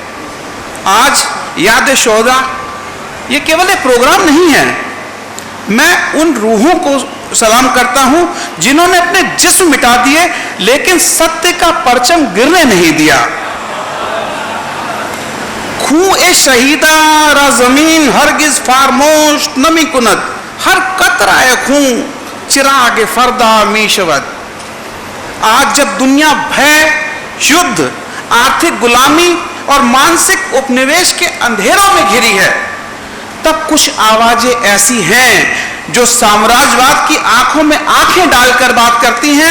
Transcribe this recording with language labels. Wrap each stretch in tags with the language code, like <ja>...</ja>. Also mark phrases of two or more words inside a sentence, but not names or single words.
<hi>आज याद शहीदा ये केवल एक प्रोग्राम नहीं है, मैं उन रूहों को सलाम करता हूँ जिन्होंने अपने जिस्म मिटा दिए लेकिन सत्य का परचम गिरने नहीं दिया.</hi> <fa>خون شہیدہ را زمین ہرگز فراموش نمی کند, ہر قطرہ خون چراغ فردا می شود.</fa> <hi>आज जब दुनिया भय, युद्ध, आर्थिक ग़ुलामी और मानसिक उपनिवेश के अंधेरों में घिरी है, तब कुछ आवाज़ें ऐसी हैं जो साम्राज्यवाद की आँखों में आँखें डाल कर बात करती हैं.</hi>